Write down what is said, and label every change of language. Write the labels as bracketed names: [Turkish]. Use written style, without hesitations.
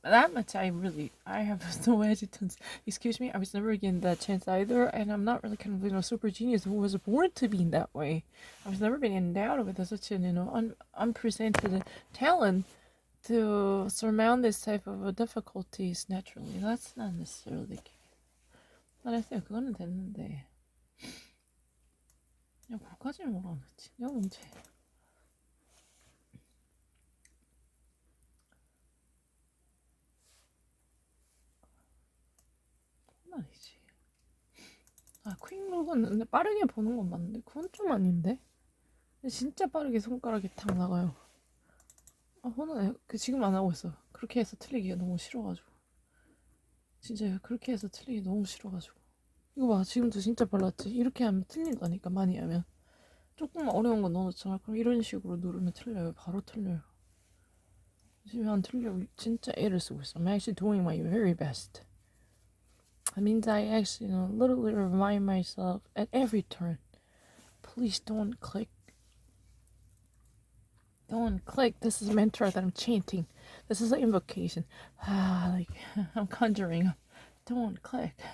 [English] That much I have no hesitance. Excuse me, I was never given that chance either, and I'm not really kind of super genius who was born to be in that way. I was never been endowed with such an unpresented talent to surmount this type of difficulties naturally. That's not necessarily the case. [Korean] 잘했어요. 그거는 됐는데. 야, 그거까지는 뭐라 그랬지? 야, 문제. 그건 아니지. 퀵룩은 근데 빠르게 보는 건 맞는데 그건 좀 아닌데? 근데 진짜 빠르게 손가락이 탁 나가요. 그거는 지금 안 하고 있어. 그렇게 해서 틀리기가 너무 싫어가지고. 진짜 그렇게 해서 틀리기 너무 싫어가지고. 이거 봐, 지금도 진짜 빨랐지? 이렇게 하면 틀린다니까, 많이 하면. 조금 어려운 거 넣어놓잖아. 그럼 이런 식으로 누르면 틀려요. 바로 틀려요. 지금 안 틀려. 진짜 애를 쓰고 있어. [English] I'm actually doing my very best. That means I actually, literally remind myself at every turn, please don't click. Don't click. This is a mantra that I'm chanting. This is an invocation. Like I'm conjuring. Don't click.